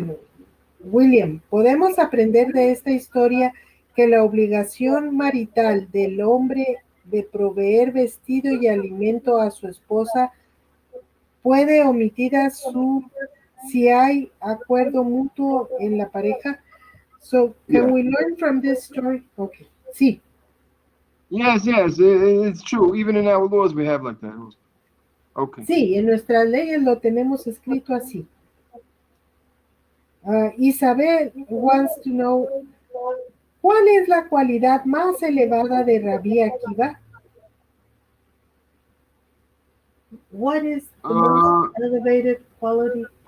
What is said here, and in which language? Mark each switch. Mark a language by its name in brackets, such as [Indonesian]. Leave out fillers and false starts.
[Spanish] Bueno, William, podemos aprender de esta historia que la obligación marital del hombre de proveer vestido y alimento a su esposa puede omitir si hay acuerdo mutuo en la pareja. [English] So, can we learn from this story? [Spanish] Okay, sí. [English] Yes, it's true. Even in our laws we have like that. Okay. [Spanish] Sí, en nuestras leyes lo tenemos escrito así. [English] Isabel wants to know, [Spanish] ¿cuál es la cualidad más elevada de Rabbi Akiva? [English] What is the most elevated quality?